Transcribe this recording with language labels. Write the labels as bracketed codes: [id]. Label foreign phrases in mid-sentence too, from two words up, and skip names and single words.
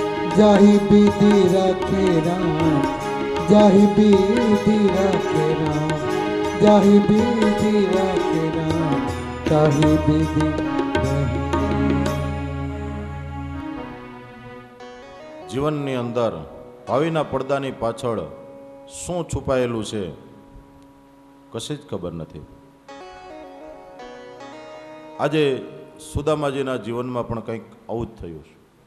[hi] जाहि विधि रखे राम, जाहि विधि रखे राम, जाहि विधि रखे राम, ताहि विधि रहे। [gu] જીવનની અંદર ભાવિના પડદાની પાછળ શું છુપાયેલું છે કશી જ ખબર નથી. આજે સુદામાજીના જીવનમાં પણ કંઈક આવું જ થયું છે.